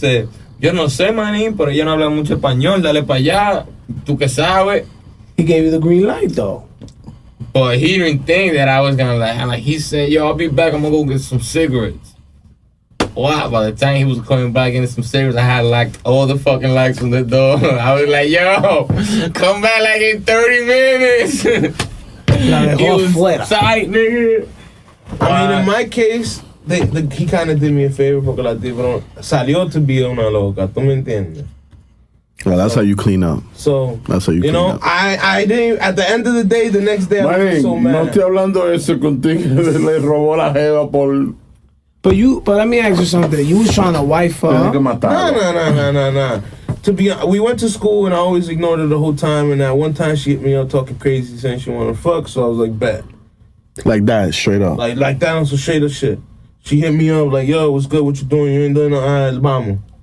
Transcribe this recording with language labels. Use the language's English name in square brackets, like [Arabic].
[Spanish] Dice, yo no sé, maní, pero ella no habla mucho español, dale pa' allá, tú que sabes. [English] He gave you the green light though. But he didn't think that I was gonna like he said, yo, I'll be back, I'm gonna go get some cigarettes. Wow, by the time he was coming back getting some cigarettes, I had like all the fucking lights from the door. I was like, yo, come back like in 30 minutes. He was tight, nigga. I mean, in my case, he kind of did me a favor [Spanish] porque la tipa salió [English] to be una loca, [Spanish] ¿tú me entiendes? [English] Well, that's how you clean up. So, that's how you clean up. I didn't, at the end of the day, the next day, I was so mad. [Spanish] No estoy hablando de eso contigo, le robó la jeva por... [English] But let me ask you something. You was trying to wife her. No. We went to school and I always ignored her the whole time. And that one time she hit me up talking crazy, saying she wanted to fuck. So I was like, bet. Like that, straight up. Like that on some straight up shit. She hit me up like, yo, what's good? What you doing? You ain't doing no vamos.